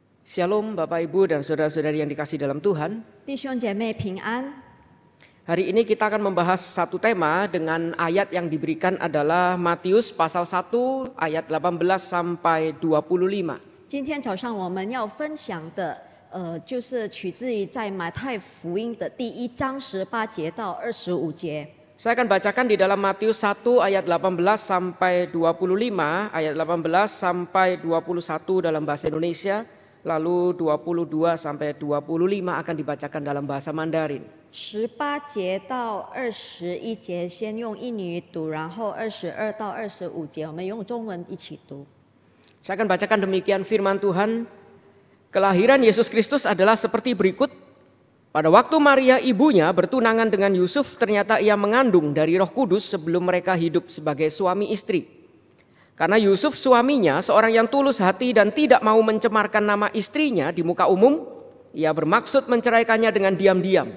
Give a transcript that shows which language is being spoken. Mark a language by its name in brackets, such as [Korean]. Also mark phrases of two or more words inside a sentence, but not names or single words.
[Indonesian] Shalom Bapak Ibu dan saudara-saudari yang dikasihi dalam Tuhan. [Chinese] 弟兄姐妹平安。 [Indonesian] Hari ini kita akan membahas satu tema dengan ayat yang diberikan adalah Matius pasal 1 ayat 18 sampai 25. [Chinese] 今天早上我们要分享的，就是取自于在马太福音的第1章18节到25节。 [Indonesian] Saya akan bacakan di dalam Matius 1 ayat 18 sampai 25, ayat 18 sampai 21 dalam bahasa Indonesia, lalu 22 sampai 25 akan dibacakan dalam bahasa Mandarin. [Chinese] 18节到21节先用印尼语读，然后22到25节我们用中文一起读。 [Indonesian] Saya akan bacakan demikian firman Tuhan. Kelahiran Yesus Kristus adalah seperti berikut. Pada waktu Maria ibunya bertunangan dengan Yusuf, ternyata ia mengandung dari Roh Kudus sebelum mereka hidup sebagai suami istri. Karena Yusuf suaminya seorang yang tulus hati dan tidak mau mencemarkan nama istrinya di muka umum, ia bermaksud menceraikannya dengan diam-diam.